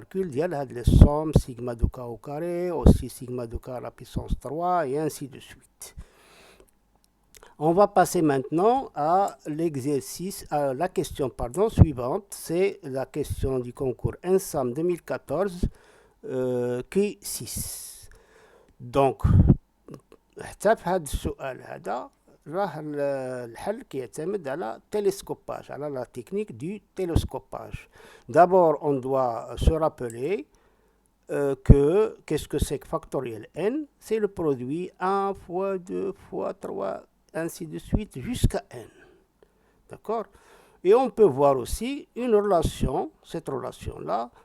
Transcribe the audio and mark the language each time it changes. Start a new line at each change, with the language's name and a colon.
French: Il y a les sommes sigma de k au carré, aussi sigma de k à la puissance 3 et ainsi de suite. On va passer maintenant à l'exercice, à la question suivante. C'est la question du concours ENSAM 2014 qui 6.
Arabic: Donc حتى في هذا السؤال هذا راه الحل كيعتمد على télescopage, على
French: la technique du télescopage. D'abord, on doit se rappeler que qu'est-ce que c'est que factoriel n? C'est le produit 1 fois 2 fois 3, ainsi de suite, jusqu'à n. D'accord? Et on peut voir aussi une relation, cette relation-là.